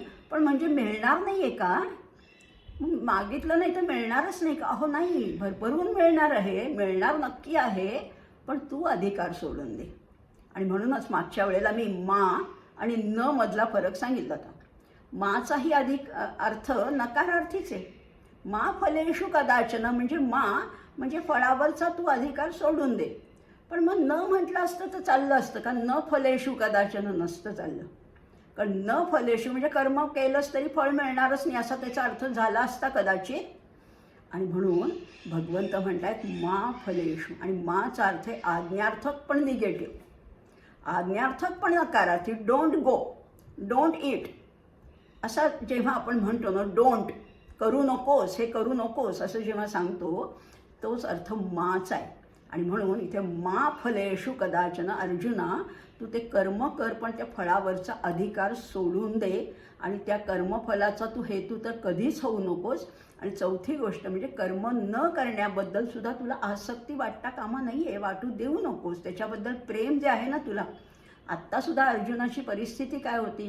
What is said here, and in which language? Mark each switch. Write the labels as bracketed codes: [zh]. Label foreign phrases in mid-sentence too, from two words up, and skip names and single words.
[mr] पण म्हणजे मिळणार नाही आहे का? मागितलं नाही तर मिळणारच नाही का? अहो नाही, भरभरून मिळणार आहे, मिळणार नक्की आहे, पण तू अधिकार सोडून दे. आणि म्हणूनच मागच्या वेळेला मी मा आणि न मधला फरक सांगितला होता. माचाही अधिक अर्थ नकारार्थीच आहे. [sa] मा फलेषु कदाचन [mr] म्हणजे मा म्हणजे फळावरचा तू अधिकार सोडून दे. पण मग न म्हटलं असतं तर चाललं असतं का? [sa] न फलेषु कदाचन [mr] नसतं चाललं. कारण [sa] न फलेषु [mr] म्हणजे कर्म केलंच तरी फळ मिळणारच नाही असा त्याचा अर्थ झाला असता कदाचित. आणि म्हणून भगवंत म्हणतायत [sa] मा फलेषु. [mr] आणि माचा अर्थ आहे आज्ञार्थक पण निगेटिव्ह, आज्ञार्थक पण नकारार्थी. [en] don't go, don't eat [mr] असा जेव्हा आपण म्हणतो ना, डोंट करू नकोस, हे करू नकोस असं जेव्हा सांगतो तोच अर्थ माच आहे. आणि म्हणून इथे [sa] मा फलेषु कदाचन, [mr] अर्जुना तू ते कर्म कर पण त्या फळावरचा अधिकार सोडून दे. आणि त्या कर्मफलाचा तू हेतू तर कधीच होऊ नकोस. आणि चौथी गोष्ट म्हणजे कर्म न करण्याबद्दल सुद्धा तुला आसक्ती वाटता कामा नाही आहे, वाटू देऊ नकोस. त्याच्याबद्दल प्रेम जे आहे ना तुला, आत्तासुद्धा अर्जुनाची परिस्थिती काय होती?